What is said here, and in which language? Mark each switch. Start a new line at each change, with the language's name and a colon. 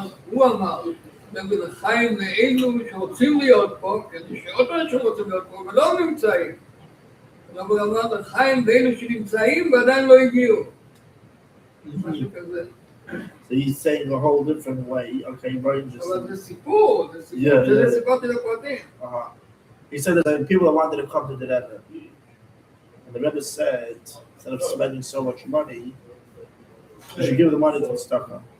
Hebrew: הוא אמר, לחיים לאלו שרוצים להיות פה, כדי שעוד אנשים רוצים להיות פה, ולא נמצאים. אבל הוא אמר, לחיים ואלו שנמצאים ועדיין לא הגיעו. משהו כזה.
English: So he's saying a whole different way. Okay, very interesting.
Hebrew: אבל זה סיפור, שזה סיפרתי לפרטים.
English: He said that the people that wanted to come to the Rebbe, and the Rebbe said, instead of spending so much money, you should give the money to the Stucker.